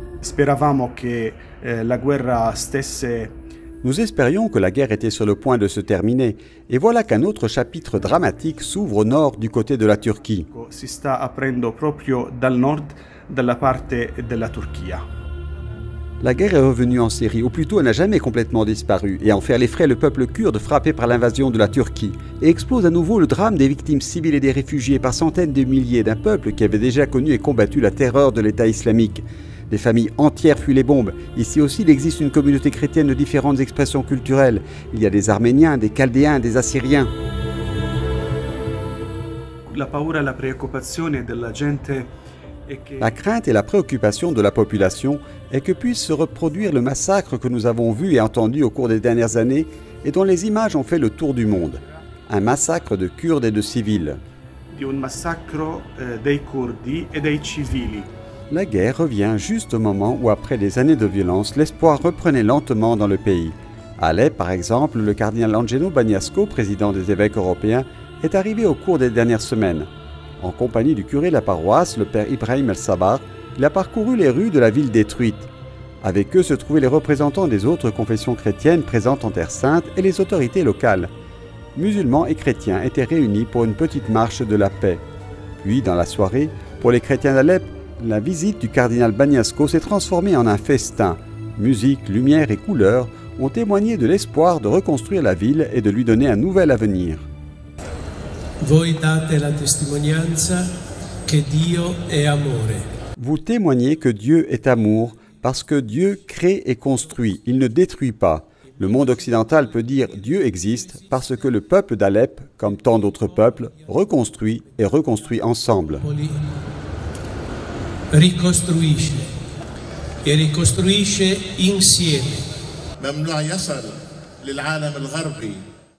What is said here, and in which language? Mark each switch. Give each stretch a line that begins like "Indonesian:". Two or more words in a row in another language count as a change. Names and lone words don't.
Italian: Speravamo che la guerra stesse.
French: Nous espérions que la guerre était sur le point de se terminer, et voilà qu'un autre chapitre dramatique s'ouvre au nord du côté de la Turchie.
Italian: Si sta aprendo proprio dal nord, dalla parte della Turchia.
French: La guerre est revenue en Syrie, ou plutôt elle n'a jamais complètement disparu, et en faire les frais le peuple kurde frappé par l'invasion de la Turquie, et explose à nouveau le drame des victimes civiles et des réfugiés par centaines de milliers d'un peuple qui avait déjà connu et combattu la terreur de l'État islamique. Des familles entières fuient les bombes. Ici aussi, il existe une communauté chrétienne de différentes expressions culturelles. Il y a des Arméniens, des Chaldéens, des Assyriens.
Italian: La paura e la preoccupazione della gente.
French: La crainte et la préoccupation de la population est que puisse se reproduire le massacre que nous avons vu et entendu au cours des dernières années et dont les images ont fait le tour du monde. Un massacre de Kurdes et de civils.
Italian: Di un massacro dei curdi e dei civili.
French: La guerre revient juste au moment où, après des années de violence, l'espoir reprenait lentement dans le pays. À Alep, par exemple, le cardinal Angelo Bagnasco, président des évêques européens, est arrivé au cours des dernières semaines. En compagnie du curé de la paroisse, le père Ibrahim El-Sabar, il a parcouru les rues de la ville détruite. Avec eux se trouvaient les représentants des autres confessions chrétiennes présentes en Terre Sainte et les autorités locales. Musulmans et chrétiens étaient réunis pour une petite marche de la paix. Puis, dans la soirée, pour les chrétiens d'Alep, la visite du cardinal Bagnasco s'est transformée en un festin. Musique, lumière et couleurs ont témoigné de l'espoir de reconstruire la ville et de lui donner un nouvel avenir.
Italian: Voi date la testimonianza che Dio è amore.
French: Vous témoignez que Dieu est amour parce que Dieu crée et construit, il ne détruit pas. Le monde occidental peut dire Dieu existe parce que le peuple d'Alep, comme tant d'autres peuples, reconstruit et reconstruit ensemble.
Italian: Ricostruisce e ricostruisce insieme.
Arabic: ممنوع يصل للعالم الغربي